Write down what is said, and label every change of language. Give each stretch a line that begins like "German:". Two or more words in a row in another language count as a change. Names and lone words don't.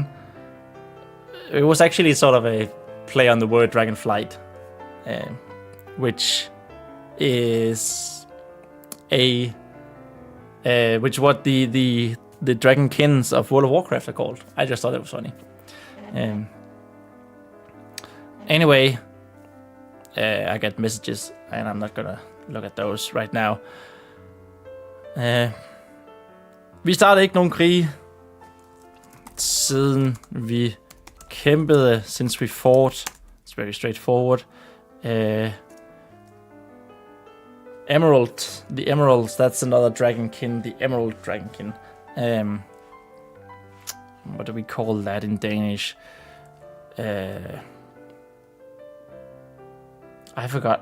English: It was actually sort of a play on the word dragon flight, which is what the dragonkins of World of Warcraft are called. I just thought it was funny. Anyway, I got messages, and I'm not gonna look at those right now.
Danish: Vi startede ikke nogen krig, siden vi kæmpede,
English: since we fought. It's very straightforward. The Emeralds, that's another dragonkin, the Emerald dragonkin. What do we call that in Danish? I forgot.